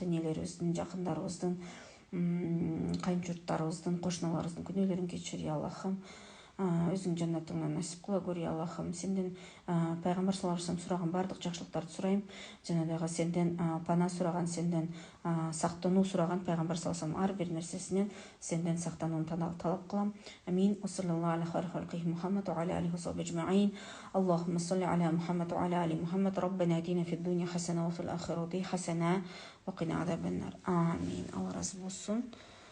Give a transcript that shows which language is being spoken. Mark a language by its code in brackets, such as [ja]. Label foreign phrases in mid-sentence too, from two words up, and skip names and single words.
[ky] энелерибиздин жакындарыбыздын кайын журттарыбыздын кошуналарыбыздын күнөөлөрүн кечир я Аллахым өзүң жаннатыңдан насип кыла көр я Аллахым сенден пайгамбар саллаллаху [ar] عليه وسلم [ky] сураган баардык жакшылыктарды сурайм жана дагы сенден пана сураган сенден сактануу сураган пайгамбар [ar] صلى الله عليه وسلم [ky] ар бир нерсесинен сенден сактанууну талап кылам [ar] آمين صلى الله على خير خلقه محمد وعلى آله وصحبه أجمعين اللهم صل على محمد وعلى آل محمد ربنا آتنا في الدنيا حسنة وفي الآخرة حسنة وقنا عذاب النار آمين. [ky] Алла разы болсун.